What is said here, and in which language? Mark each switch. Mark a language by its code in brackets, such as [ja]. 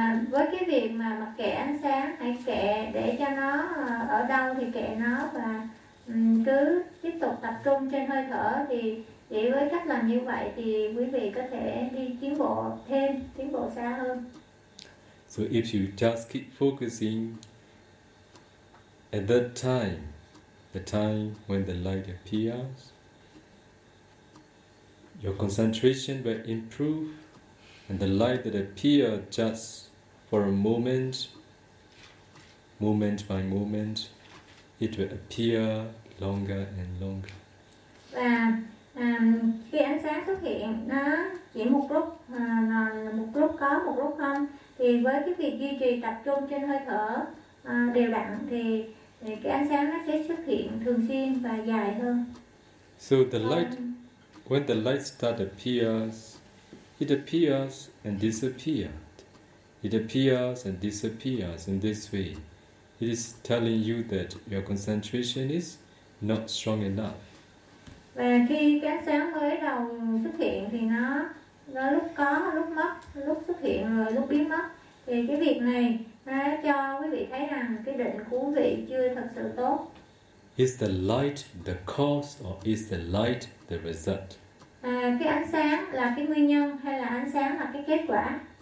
[vi] Với cái việc mà mặc kệ ánh sáng, hãy kệ để cho nó ở đâu thì kệ nó và cứ tiếp tục tập trung trên hơi thở thì chỉ với cách làm như vậy thì quý vị có thể đi tiến bộ thêm, tiến bộ xa hơn. [en] So if you just keep focusing at that time, the time when the light appears, your concentration will improve, and the light that appears just for a moment, moment by moment, it will appear longer and longer. [vi] Và khi ánh sáng xuất hiện, nó chỉ một lúc có, một lúc không, thì với cái việc duy trì tập trung trên hơi thở đều đặn, thì cái ánh sáng nó sẽ xuất hiện thường xuyên và dài hơn. [en] So the light. When the light start appears, it appears and disappears. It appears and disappears in this way. It is telling you that your concentration is not strong enough. [vi] Và khi cái sáng mới đầu xuất hiện thì nó lúc có, lúc mất, lúc xuất hiện rồi lúc biến mất. Thì cái việc này nó cho quý vị thấy rằng cái định của quý vị chưa thật sự tốt. [en] Is the light the cause or is the light the result? [vi] Cái ánh sáng là cái nguyên nhân hay là ánh sáng là cái kết quả?